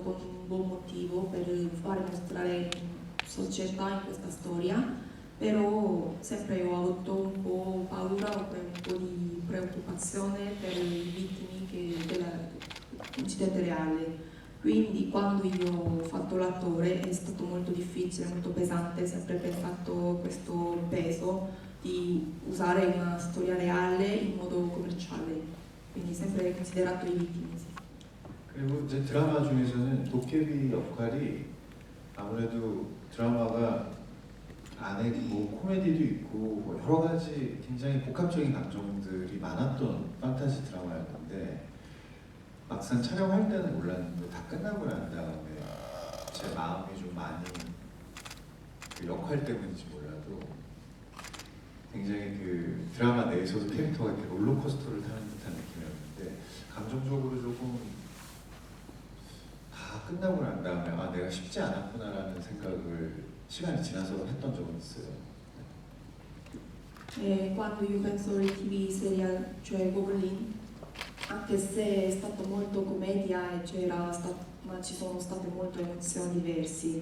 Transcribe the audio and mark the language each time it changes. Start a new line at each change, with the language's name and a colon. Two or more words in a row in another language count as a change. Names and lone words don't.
Italian: con un buon motivo per fare mostrare società in questa storia, però sempre ho avuto un po' paura o un po' di preoccupazione per le vittime dell'incidente reale, Quindi quando io ho fatto l'attore è stato molto difficile, molto pesante, sempre pensato questo peso di usare una storia reale in modo commerciale, quindi sempre considerato i vittimi. Sì.
Korean: 그리고 이제 드라마 중에서는 도깨비 역할이 아무래도 드라마가 안에 뭐 코미디도 있고 뭐 여러 가지 굉장히 복합적인 감정들이 많았던 판타지 드라마였는데 막상 촬영할 때는 몰랐는데 다 끝나고 난 다음에 제 마음이 좀 많이 그 역할 때문인지 몰라도 굉장히 그 드라마 내에서도 캐릭터가 이렇게 롤러코스터를 타는 듯한 느낌이었는데 감정적으로 조금 다 끝나고 난 다음에 아 내가 쉽지 않았구나라는 생각을 시간이 지나서 했던 적은 있어요.
Italian: Quando io penso al TV serial, cioè Goblin, anche se è stato molto commedia e ma ci sono state molte emozioni diverse.